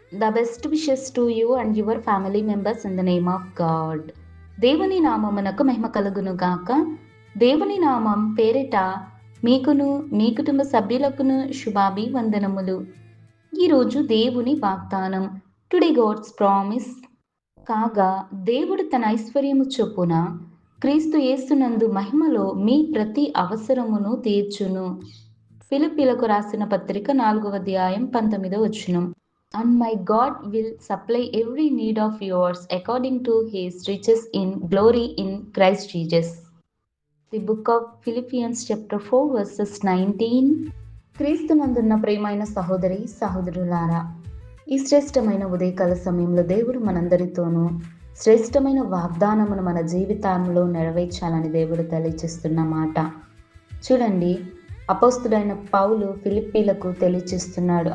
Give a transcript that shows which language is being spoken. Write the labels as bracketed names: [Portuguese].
[English] The best wishes to you and your family members in the name of God. [Telugu] దేవుని నామమునకు మహిమ కలుగును గాక. దేవుని నామం పేరిట మీకును మీ కుటుంబ సభ్యులకును శుభాభివందనములు. ఈరోజు దేవుని వాగ్దానం. [English] Today God's promise. [Telugu] కాగా దేవుడు తన ఐశ్వర్యము చొప్పున క్రీస్తు యేసునందు మహిమలో మీ ప్రతి అవసరమును తీర్చును. ఫిలిప్పీలకు రాసిన పత్రిక 4వ అధ్యాయం 19వ వచనం. [English] And my God will supply every need of yours according to his riches in glory in Christ Jesus. The book of Philippians chapter 4 verses 19. [Telugu] క్రీస్తునందున్న ప్రియమైన సహోదరి సహోదరులారా, ఈ శ్రేష్టమైన ఉదయకాల సమయంలో దేవుడు మనందరితోనూ శ్రేష్టమైన వాగ్దానమును మన జీవితంలో నెరవేర్చాలని దేవుడు తెలియజేస్తున్న మాట. చూడండి, అపోస్తుడైన పౌలు ఫిలిప్పీలకు తెలియచేస్తున్నాడు.